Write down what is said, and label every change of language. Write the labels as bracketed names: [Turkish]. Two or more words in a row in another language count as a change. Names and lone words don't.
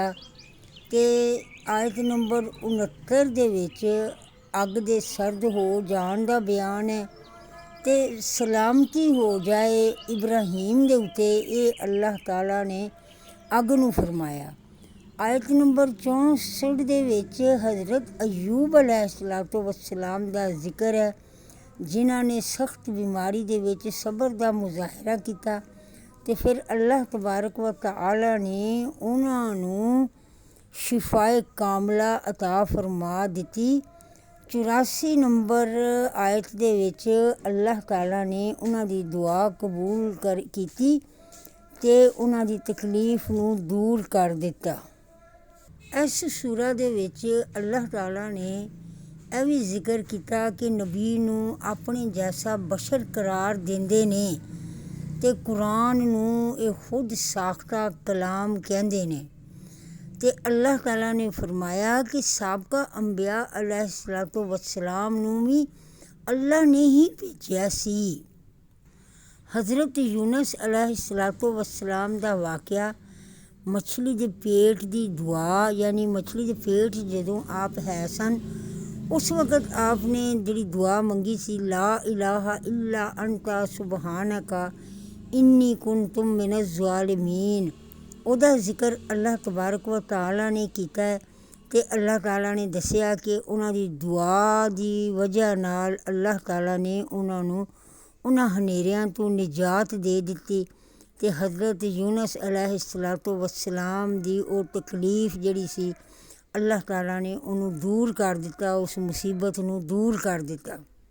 [Punjabi] تے آیت نمبر 69 دے وچ اگ دے سرد ہو جان دا بیان ہے تے سلامتی ہو جائے ابراہیم دے اتے، ایہ اللہ تعالیٰ نے اگ نوں فرمایا. آیت نمبر 64 دے وچ حضرت ایوب [Arabic] عليه الصلاة والسلام [Punjabi] دا ذکر ہے، جنہاں نے سخت بیماری دے وچ صبر دا مظاہرہ کیا تے پھر اللہ [Arabic] تبارك و تعالى [Punjabi] نے انہاں نوں شفائے کاملہ عطا فرما دتی. 84 نمبر آیت دے وچ اللہ تعالیٰ نے انہاں دی دعا قبول کیتی تے انہاں دی تکلیف نوں دور کر دتا. اس سورہ دے وچ اللہ تعالیٰ نے ایہ بھی ذکر کیا کہ نبی نوں اپنے جیسا بشر قرار دیندے نے تے قرآن نوں ایہ خود ساختہ کلام کہندے نے. تے اللہ تعالیٰ نے فرمایا کہ سابقہ انبیاء [Arabic] عليه الصلاة والسلام [Punjabi] نوں بھی اللہ نے ہی بھیجیا سی. حضرت یونس [Arabic] عليه الصلاة والسلام [Punjabi] دا واقعہ، مچھلی دے پیٹ دی دعا، یعنی مچھلی دے پیٹ جدوں آپ ہے سن، اس وقت آپنے جیہڑی دعا منگی سی, [Arabic] لا إله إلا أنت سبحانك إني كنت من الظالمين, [Punjabi] اوہدا ذکر اللہ [Arabic] تبارك و تعالى [Punjabi] نے کیتا ہے. تے اللہ تعالیٰ نے دسیا کہ انہاں دی دعا دی وجہ نال اللہ تعالیٰ نے انہاں نوں انہاں ہنیریاں توں نجات دے دتی تے حضرت یونس [Arabic] عليه الصلاة والسلام [Punjabi] دی اوہ تکلیف جیہڑی سی، اللہ تعالیٰ نے اونہوں دور کر دتا، اس مصیبت نوں دور کر دتا.